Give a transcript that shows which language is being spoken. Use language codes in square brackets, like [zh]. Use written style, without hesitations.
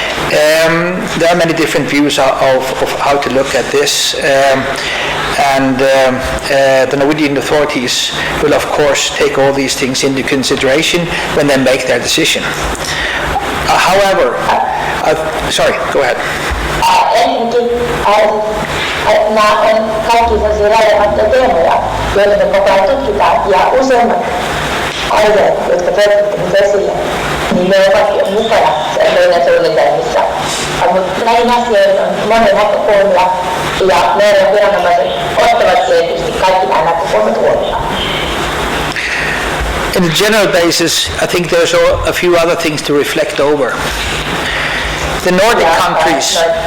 [en] There are many different views of how to look at this, and the Norwegian authorities will of course take all these things into consideration when they make their decision. However, sorry, go ahead. [fi] Ensinnäkin nämä on kaikki sellaisia relevantteja teemoja, joita me koko ajan tutkitaan, ja useimmat aiheet, jotka tuotettiin esille, niin ne ovat jo mukana meidän suunnitelmissa. Mutta näihin asioihin on monia näkökulmia, ja meidän viranomaiset ottavat tietysti kaikki nämä näkökulmat huomioon. [en] In a general basis, I think there's a few other things to reflect over. The Nordic countries.